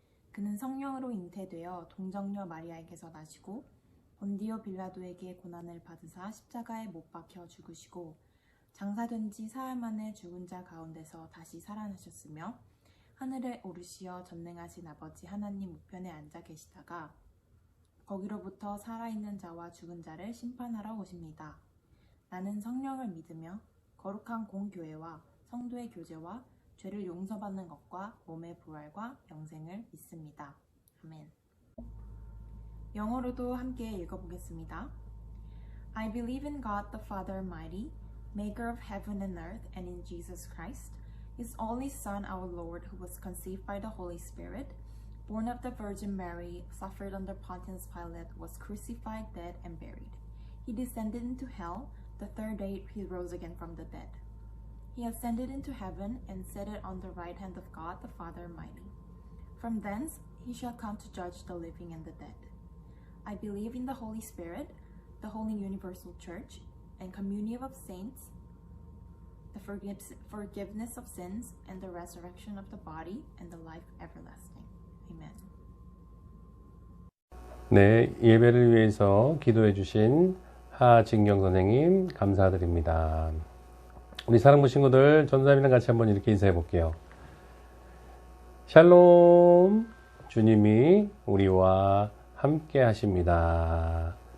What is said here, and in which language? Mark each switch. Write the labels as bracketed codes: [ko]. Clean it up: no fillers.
[ko] 그는 성령으로 잉태되어 동정녀 마리아에게서 나시고 본디오 빌라도에게 고난을 받으사 십자가에 못 박혀 죽으시고 장사된 지 사흘 만에 죽은 자 가운데서 다시 살아나셨으며 하늘에 오르시어 전능하신 아버지 하나님 우편에 앉아 계시다가 거기로부터 살아있는 자와 죽은 자를 심판하러 오십니다. 나는 성령을 믿으며 거룩한 공교회와 성도의 교제와 죄를 용서받는 것과 몸의 부활과 영생을 믿습니다. 아멘. 영어로도 함께 읽어보겠습니다. [en] I believe in God the Father Almighty, maker of heaven and earth, and in Jesus Christ, his only Son, our Lord, who was conceived by the Holy Spirit, born of the Virgin Mary, suffered under Pontius Pilate, was crucified, dead, and buried. He descended into hell. The third day he rose again from the dead. He ascended into heaven and seated on the right hand of God the Father Almighty. From thence he shall come to judge the living and the dead. I believe in the Holy Spirit, the holy universal church, and communion of saints, the forgiveness of sins, and the resurrection of the body, and the life everlasting. Amen. [ko] 네, 예배를 위해서 기도해 주신 하진경 선생님 감사드립니다. 우리 사랑부 친구들 전사님이랑 같이 한번 이렇게 인사해 볼게요. 샬롬, 주님이 우리와 함께 하십니다.